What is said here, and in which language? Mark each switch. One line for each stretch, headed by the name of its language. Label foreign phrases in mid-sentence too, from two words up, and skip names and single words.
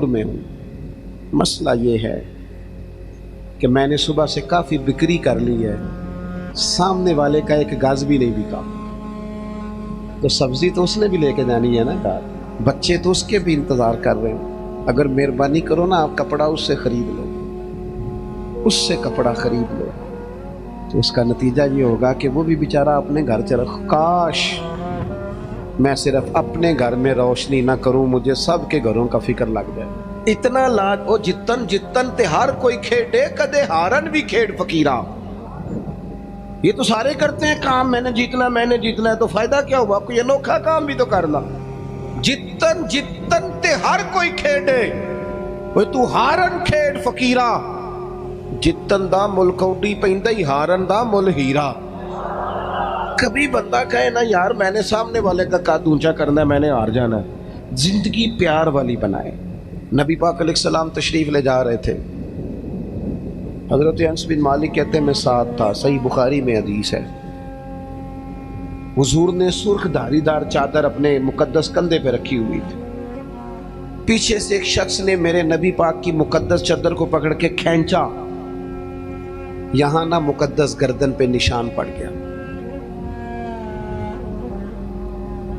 Urdu: میں ہوں، مسئلہ یہ ہے کہ میں نے صبح سے کافی بکری کر لی ہے، سامنے والے کا 1 گز بھی نہیں بکا، تو سبزی تو اس نے بھی لے کے جانی ہے نا گھر، بچے تو اس کے بھی انتظار کر رہے ہیں، اگر مہربانی کرو نا آپ کپڑا اس سے خرید لو، اس سے کپڑا خرید لو، تو اس کا نتیجہ یہ ہوگا کہ وہ بھی بیچارہ اپنے گھر چلا۔ کاش میں صرف اپنے گھر میں روشنی نہ کروں، مجھے سب کے گھروں کا فکر لگ جائے۔
Punjabi: اتنا لاج او جتن جتن تے ہر کوئی کھیڑے، کدے ہارن بھی کھیڑ فقیرہ۔
Urdu: یہ تو سارے کرتے ہیں کام، میں نے جیتنا ہے، تو فائدہ کیا ہوا؟ کوئی انوکھا کام بھی تو کرنا۔
Punjabi: جتن جتن تے ہر کوئی کھیڑے، وہ تو ہارن کھیڑ فقیرہ، جتن دا مل کوڈی پیندا ہی ہارن دا مل ہیرا۔
Urdu: کبھی بندہ کہے نا یار میں نے سامنے والے کا قد اونچا کرنا ہے، میں نے ہار جانا ہے۔ زندگی پیار والی بنائے۔ نبی پاک علیہ السلام تشریف لے جا رہے تھے، حضرت انس بن مالک کہتے ہیں میں ساتھ تھا، صحیح بخاری میں حدیث ہے، حضور نے سرخ دھاری دار چادر اپنے مقدس کندھے پہ رکھی ہوئی تھی، پیچھے سے ایک شخص نے میرے نبی پاک کی مقدس چادر کو پکڑ کے کھینچا، یہاں نہ مقدس گردن پہ نشان پڑ گیا۔